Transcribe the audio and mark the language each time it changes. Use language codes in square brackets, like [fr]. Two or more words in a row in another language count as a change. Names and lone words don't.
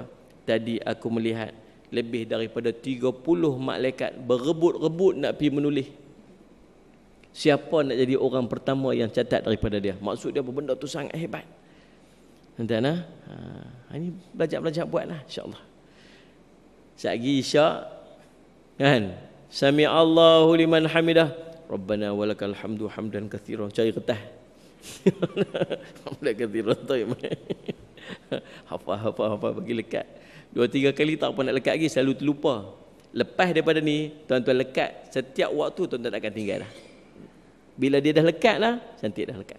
[ms] Tadi aku melihat lebih daripada 30 malaikat berebut-rebut nak pergi menulis. Siapa nak jadi orang pertama yang catat daripada dia? Maksud dia benda tu sangat hebat. Tuan-tuan, ini belajar-belajar buatlah insya-Allah. Sekejap isyak kan? [ar] سمع الله لمن حمده. ربنا ولك الحمد حمدا كثيرا. [ms] Cari kertas. [ar] حمدا كثيرا [ms] tu. Hafal bagi lekat. 2-3 kali tak apa nak lekat lagi, selalu terlupa. Lepas daripada ni, tuan-tuan lekat setiap waktu, tuan-tuan takkan tinggal dah. Bila dia dah lekat lah, cantik dah lekat.